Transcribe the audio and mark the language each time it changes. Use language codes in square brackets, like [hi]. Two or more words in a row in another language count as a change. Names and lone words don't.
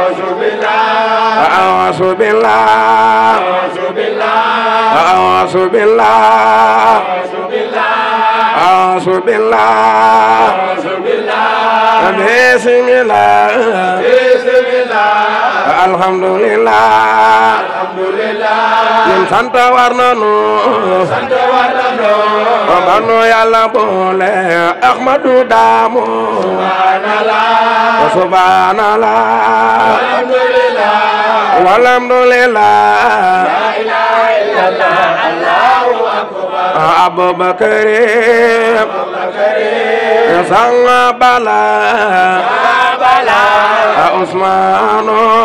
[ar] أعوذ بالله أعوذ بالله أعوذ بالله بسم الله [wo] alhamdulillah ñun sant war nañu banu Yàlla boole Ahmadu Daamu [ar] سبحان الله والحمد لله لا إله إلا الله الله أكبر [wo] Abubakar sang bala Usmanu